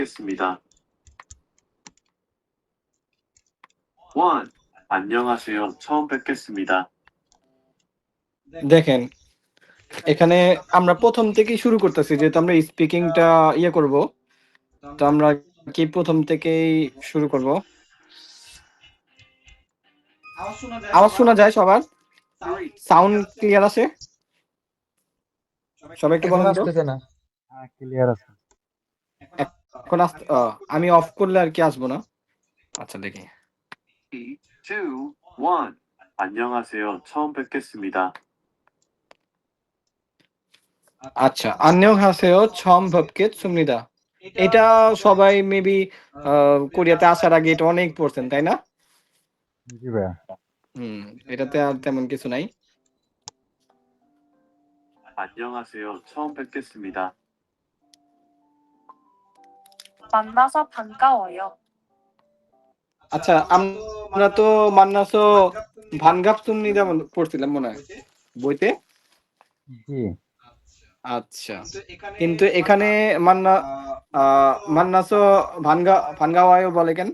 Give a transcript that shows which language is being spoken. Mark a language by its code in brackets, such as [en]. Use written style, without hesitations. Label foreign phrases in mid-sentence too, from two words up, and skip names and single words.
[ko] 뵙겠습니다. 1. 안녕하세요. 처음 뵙겠습니다. [bn] দেখেন এখানে আমরা প্রথম থেকেই শুরু করতেছি, যেহেতু আমরা স্পিকিংটা করব, তো আমরা কি প্রথম থেকেই শুরু করব। আওয়াজ শোনা যায় সবার? সাউন্ড ক্লিয়ার আছে? সবাই একটু এখন বলেন তো। আসতেছে না। ক্লিয়ার আছে। এখন আমি অফ করলে আর কি আসবো না। আচ্ছা দেখি। 3, 2, 1. [ko] 안녕하세요. 처음 뵙겠습니다. [bn] আচ্ছা, 안녕하세요. [ko] 처음 뵙겠습니다। [bn] এটা সবাই মেবি কোরিয়াতে আসার আগে এটা অনেক পড়ছেন, তাই না? জি ভাইয়া। এটাতে আর তেমন কিছু নাই। [ko] 안녕하세요. 처음 뵙겠습니다. 만나서 반가워요. [bn] আচ্ছা, আমরা তো [ko] 만나서 반갑습니다 [bn] পড়ছিলাম মনে হয় বইতে। জি। আচ্ছা, কিন্তু এখানে [ko] 만나서 반가워요 [bn] বলে কেন?